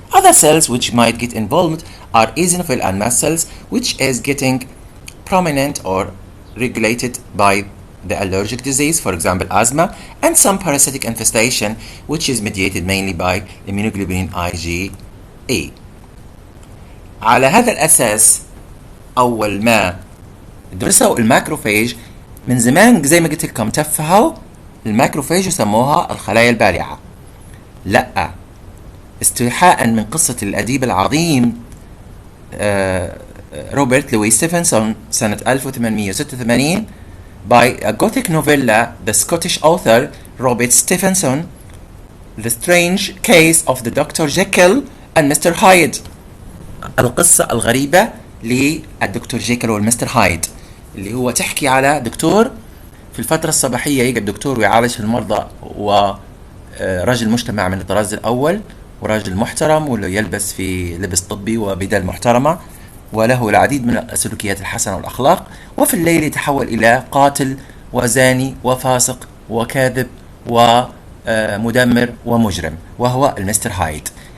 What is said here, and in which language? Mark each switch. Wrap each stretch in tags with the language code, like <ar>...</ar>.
<en>Other cells which might get involved are eosinophil and mast cells which is getting prominent or regulated by the allergic disease, for example asthma, and some parasitic infestation which is mediated mainly by immunoglobulin IgE.</en> <ar>على هذا الأساس أول ما درسوا الماكروفاج من زمان زي ما قلت لكم تفهوا الماكروفاج وسموها الخلايا البارعة. لا، استيحاء من قصة الأديب العظيم روبرت لويس ستيفنسون سنة 1886</ar> <en>by a Gothic novella, the Scottish author Robert Stevenson, The Strange Case of the Dr. Jekyll and Mr. Hyde.</en> <ar>القصة الغريبة للدكتور جيكل والمستر هايد اللي هو تحكي على دكتور في الفترة الصباحية يقعد دكتور ويعالج المرضى ورجل مجتمع من الطراز الأول ورجل محترم واللي يلبس في لبس طبي وبدل محترمة وله العديد من السلوكيات الحسنة والأخلاق، وفي الليل يتحول إلى قاتل وزاني وفاسق وكاذب ومدمر ومجرم وهو المستر هايد.</ar>